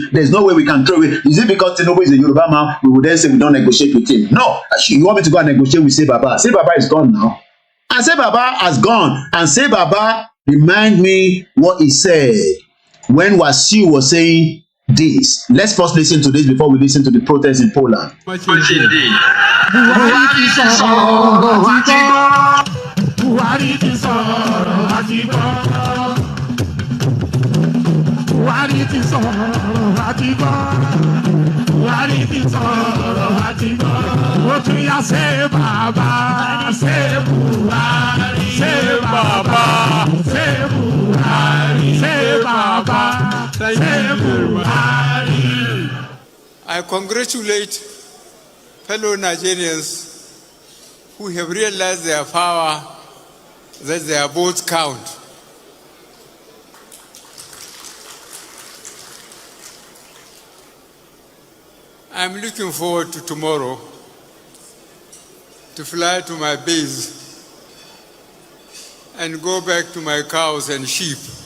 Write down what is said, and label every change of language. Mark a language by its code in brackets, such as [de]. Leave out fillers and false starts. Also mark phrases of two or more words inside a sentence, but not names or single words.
[en] There's no way we can throw away. Is it because Tinubu is a Yoruba man, we will then say we don't negotiate with him? No. You want me to go and negotiate with Say Baba? Say Baba is gone now. And Say Baba has gone. And Say Baba remind me what he said when Wasiu was saying this. Let's first listen to this before we listen to the protest in Poland. [yo] Buhari ti sọ̀rọ̀ àti gbọ́. Buhari ti sọ̀rọ̀ àti gbọ́. Buhari ti sọ̀rọ̀ àti gbọ́. Buhari ti sọ̀rọ̀ àti gbọ́. Ó tún yá Say Baba, Say Buhari, Say Baba, Say Buhari, Say Baba, Say Buhari. [en] I congratulate fellow Nigerians who have realized their power, that their votes count. I'm looking forward to tomorrow to fly to my base and go back to my cows and sheep.